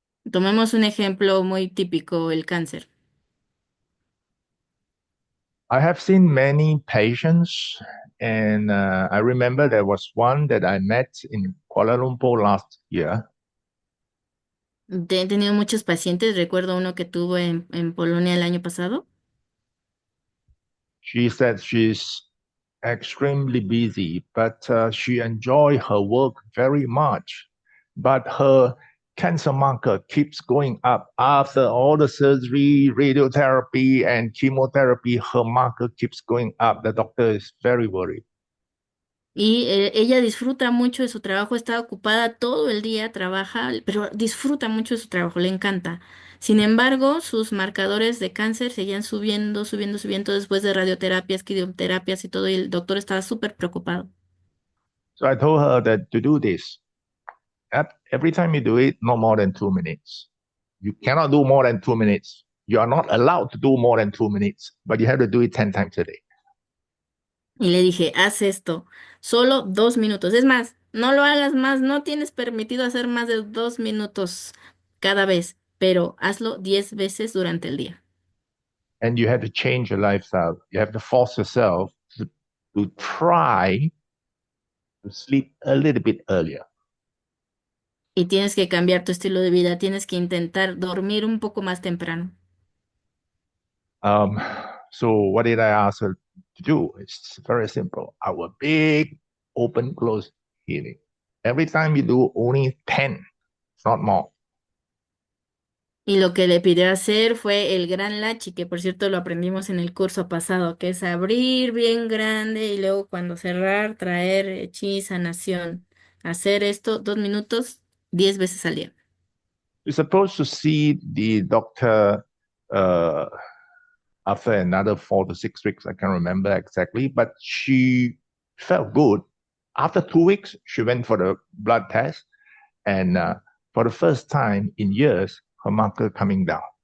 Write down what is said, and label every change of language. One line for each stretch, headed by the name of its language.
Spanish: Tomemos un ejemplo muy típico, el cáncer.
English: I have seen many patients, and I remember there was one that I met in Kuala Lumpur last year.
Spanish: He tenido muchos pacientes, recuerdo uno que tuvo en Polonia el año pasado.
English: She said she's extremely busy, but she enjoy her work very much. But her cancer marker keeps going up after all the surgery, radiotherapy, and chemotherapy. Her marker keeps going up. The doctor is very worried.
Spanish: Y ella disfruta mucho de su trabajo, está ocupada todo el día, trabaja, pero disfruta mucho de su trabajo, le encanta. Sin embargo, sus marcadores de cáncer seguían subiendo, subiendo, subiendo después de radioterapias, quimioterapias y todo, y el doctor estaba súper preocupado.
English: So I told her that to do this, every time you do it, no more than 2 minutes. You cannot do more than 2 minutes. You are not allowed to do more than 2 minutes, but you have to do it 10 times a day.
Spanish: Y le dije, haz esto, solo 2 minutos. Es más, no lo hagas más, no tienes permitido hacer más de 2 minutos cada vez, pero hazlo 10 veces durante el día.
English: And you have to change your lifestyle. You have to force yourself to try to sleep a little bit earlier.
Spanish: Y tienes que cambiar tu estilo de vida, tienes que intentar dormir un poco más temprano.
English: Um, so what did I ask her to do? It's very simple. Our big open close healing. Every time you do only 10, it's not more.
Spanish: Y lo que le pidió hacer fue el gran lachi, que por cierto lo aprendimos en el curso pasado, que es abrir bien grande y luego cuando cerrar, traer chi, sanación. Hacer esto 2 minutos, 10 veces al día.
English: You're supposed to see the doctor uh, after another 4 to 6 weeks. I can't remember exactly, but she felt good. After 2 weeks, she went for the blood test, and for the first time in years, her marker coming down.